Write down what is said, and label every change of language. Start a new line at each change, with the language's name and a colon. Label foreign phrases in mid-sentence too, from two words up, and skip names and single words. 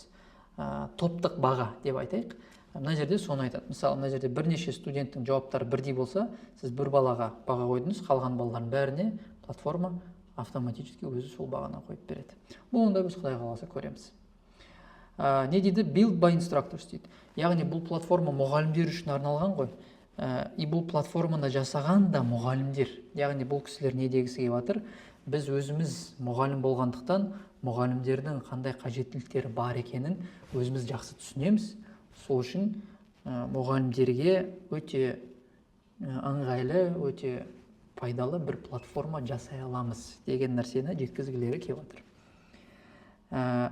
Kazakh: Топтық баға деп айтайық. Мына жерде соны айтады. Мысалы, мына жерде бірнеше студенттің жауаптары бірдей болса, сіз бір балаға баға қойдыңыз, қалған балалардың бәріне платформа автоматически өзі сол бағаны қойып береді. Бұны да біз Құдай қаласа көреміз. Не дейді?
English: Build by instructors дейді.
Kazakh: Яғни бұл платформа мұғалімдер үшін арналған ғой. И бұл платформаны жасаған да мұғалімдер. Яғни бұл кісілер не дегісі келіп жатыр? Біз өзіміз мұғалім болғандықтан мұғалімдердің қандай қажеттіліктері бар екенін өзіміз жақсы түсінеміз. Сол үшін мұғалімдерге өте ыңғайлы, өте пайдалы бір платформа жасай аламыз деген нәрсені жеткізгілері келіп жатыр.